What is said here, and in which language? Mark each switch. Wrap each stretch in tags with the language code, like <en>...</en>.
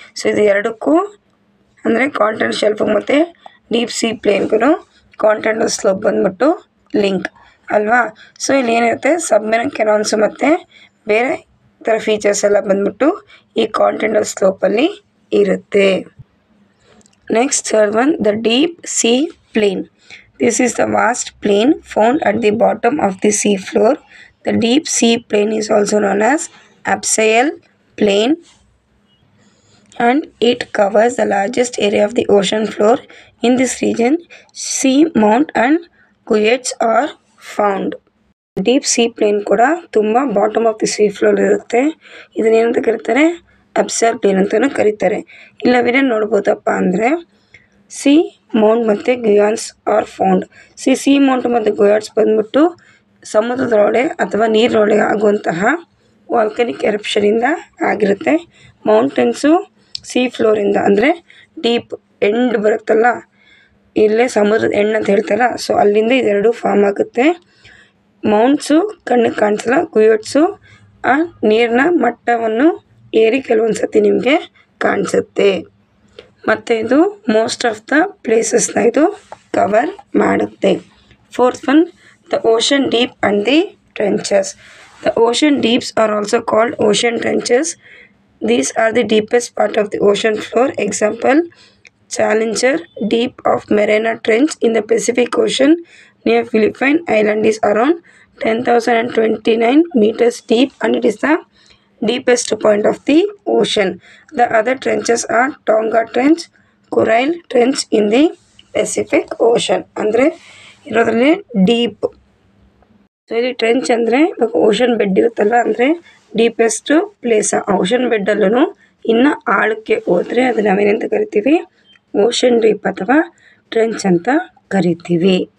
<kn>So ಇದು ಎರಡಕ್ಕೂ ಅಂದರೆ ಕಾಂಟಿನೆಂಟಲ್ ಶೆಲ್ಫಿಗೆ ಮತ್ತು ಡೀಪ್ ಸಿ ಪ್ಲೇನ್ಗೂ ಕಾಂಟಿನೆಂಟಲ್ ಸ್ಲೋಪ್ ಬಂದ್ಬಿಟ್ಟು ಲಿಂಕ್ ಅಲ್ವಾ. ಸೊ ಇಲ್ಲಿ ಏನಿರುತ್ತೆ, ಸಬ್ಮೆರೈನ್ ಕೆನಾಲ್ಸು ಮತ್ತು ಬೇರೆ ಥರ ಫೀಚರ್ಸ್ ಎಲ್ಲ ಬಂದ್ಬಿಟ್ಟು ಈ ಕಾಂಟಿನೆಂಟಲ್ ಸ್ಲೋಪಲ್ಲಿ ಇರುತ್ತೆ.</kn> <en>Next third one, the deep sea plain. This is the vast plain found at the bottom of the sea floor. The deep sea plain is also known as abyssal plain and it covers the largest area of the ocean floor. In this region, sea mount and cuettes are found.</en> <kn>Deep C plane ಕೂಡ ತುಂಬ bottom of the sea floor ಇರುತ್ತೆ. ಇದನ್ನೇನಂತ ಕರೀತಾರೆ, Afzal plane ಅಂತಲೂ ಕರೀತಾರೆ. ಇಲ್ಲವೇನೇ ನೋಡ್ಬೋದಪ್ಪ ಅಂದರೆ C Mount ಮತ್ತು ಗುಯಾನ್ಸ್ are found. C Mount ಮತ್ತು ಗುಯಾನ್ಸ್ ಬಂದ್ಬಿಟ್ಟು ಸಮುದ್ರದೊಳಗೆ ಅಥವಾ ನೀರಿನೊಳಗೆ ಆಗುವಂತಹ ವಾಲ್ಕನಿಕ್ ಎರಪ್ಷನಿಂದ ಆಗಿರುತ್ತೆ. ಮೌಂಟೇನ್ಸು ಸೀ ಫ್ಲೋರಿಂದ ಅಂದರೆ ಡೀಪ್ ಎಂಡ್ ಬರುತ್ತಲ್ಲ, ಇಲ್ಲೇ ಸಮುದ್ರದ ಎಂಡ್ ಅಂತ ಹೇಳ್ತಾರಲ್ಲ, ಸೊ ಅಲ್ಲಿಂದ ಇದೆರಡು ಫಾರ್ಮ್ ಆಗುತ್ತೆ. ಮೌಂಟ್ಸು ಕಣ್ಣಿಗೆ ಕಾಣಿಸಲ್ಲ, ಗುಯಾಟ್ಸು ಆ ನೀರಿನ ಮಟ್ಟವನ್ನು ಏರಿ ಕೆಲವೊಂದು ಸತಿ ನಿಮಗೆ ಕಾಣಿಸುತ್ತೆ. ಮತ್ತು ಇದು ಮೋಸ್ಟ್ ಆಫ್ ದ ಪ್ಲೇಸಸ್ನ ಇದು ಕವರ್ ಮಾಡುತ್ತೆ.</kn> <en>Fourth one, the ocean deep and the trenches. The ocean deeps are also called ocean trenches. These are the deepest part of the ocean floor. Example, Challenger Deep of Mariana Trench in the Pacific Ocean near Philippine Island is around 10,029 meters deep and it is the deepest point of the ocean. The other trenches are Tonga Trench, Coral Trench in the Pacific Ocean.</en> <kn>ಅಂದರೆ ಇರೋದ್ರಲ್ಲಿ deep. So ಇಲ್ಲಿ trench ಅಂದರೆ ಇವಾಗ ocean bed ಇರುತ್ತಲ್ಲ, ಅಂದರೆ deepest place. ಆ ocean ಬೆಡ್ಡಲ್ಲೂ ಇನ್ನು ಆಳಕ್ಕೆ ಹೋದರೆ ಅದು ನಾವೇನಂತ ಕರಿತೀವಿ, ಓಷನ್ ಡೀಪ್ ಅಥವಾ ಟ್ರೆಂಚ್ ಅಂತ ಕರಿತೀವಿ.</kn>